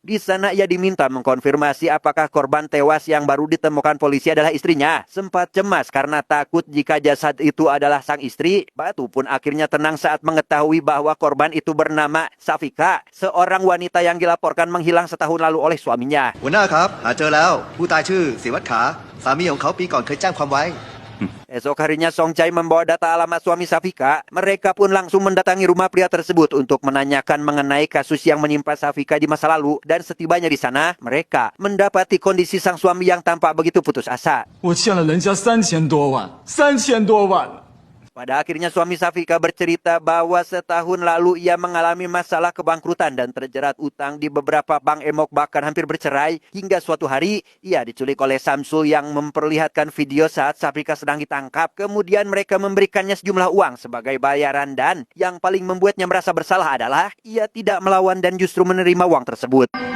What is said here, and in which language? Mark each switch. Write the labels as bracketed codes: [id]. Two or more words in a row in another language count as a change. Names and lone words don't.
[id] Di sana ia diminta mengkonfirmasi apakah korban tewas yang baru ditemukan polisi adalah istrinya. Sempat cemas karena takut jika jasad itu adalah sang istri. Batu pun akhirnya tenang saat mengetahui bahwa korban itu bernama Safika, seorang wanita yang dilaporkan menghilang setahun lalu oleh suaminya. [th] หัวหน้าครับหาเจอแล้วผู้ตายชื่อศิวัตรขาสามีของเขาปีก่อนเคยแจ้งความไว้ [id] Esok harinya Songchai membawa data alamat suami Safika. Mereka pun langsung mendatangi rumah pria tersebut untuk menanyakan mengenai kasus yang menimpa Safika di masa lalu. Dan setibanya di sana, mereka mendapati kondisi sang suami yang tampak begitu putus asa. [zh] 我欠了人家3000多万。 [id] Pada akhirnya suami Safika bercerita bahwa setahun lalu ia mengalami masalah kebangkrutan dan terjerat utang di beberapa bank emok, bahkan hampir bercerai. Hingga suatu hari ia diculik oleh Samsul yang memperlihatkan video saat Safika sedang ditangkap. Kemudian mereka memberikannya sejumlah uang sebagai bayaran, dan yang paling membuatnya merasa bersalah adalah ia tidak melawan dan justru menerima uang tersebut.